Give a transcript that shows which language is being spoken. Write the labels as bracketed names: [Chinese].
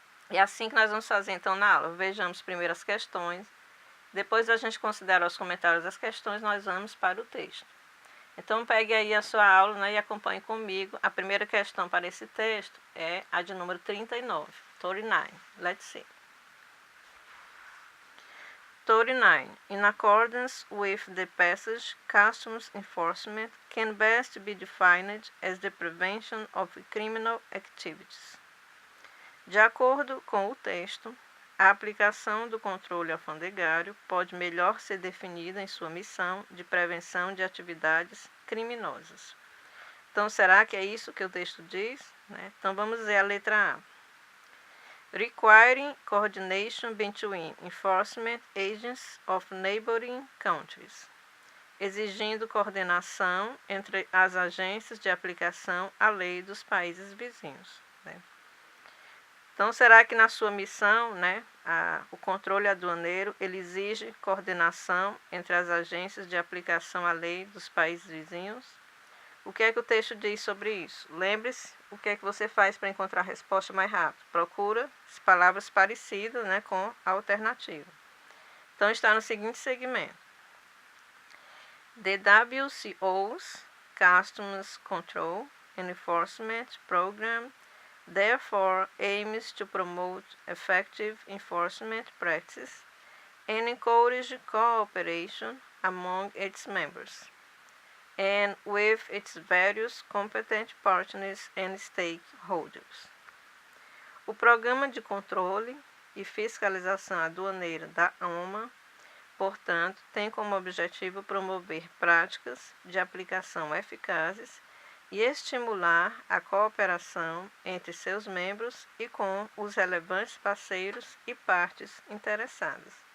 [Portuguese] E é assim que nós vamos fazer então na aula. Vejamos primeiro as questões, depois a gente considera os comentários das questões, nós vamos para o texto. Então pegue aí a sua aula, né, e acompanhe comigo. A primeira questão para esse texto é a de número 39. [English] 39. Let's see. [Portuguese] 39. [English] In accordance with the passage, customs enforcement can best be defined as the prevention of criminal activities. [Portuguese] De acordo com o texto, a aplicação do controle alfandegário pode melhor ser definida em sua missão de prevenção de atividades criminosas. Então, será que é isso que o texto diz? Né? Então, vamos ver a letra A. [English] Requiring coordination between enforcement agents of neighboring countries. [Portuguese] Exigindo coordenação entre as agências de aplicação à lei dos países vizinhos. Né? Então, será que na sua missão, né, o controle aduaneiro ele exige coordenação entre as agências de aplicação à lei dos países vizinhos? O que é que o texto diz sobre isso? Lembre-se o que é que você faz para encontrar a resposta mais rápido. Procura as palavras parecidas, né, com a alternativa. Então, está no seguinte segmento. [English] The WCO's Customs Control and Enforcement Program therefore aims to promote effective enforcement practices and encourage cooperation among its members and with its various competent partners and stakeholders. [Portuguese] O Programa de Controle e Fiscalização Aduaneira da OMA, portanto, tem como objetivo promover práticas de aplicação eficazes e estimular a cooperação entre seus membros e com os relevantes parceiros e partes interessadas.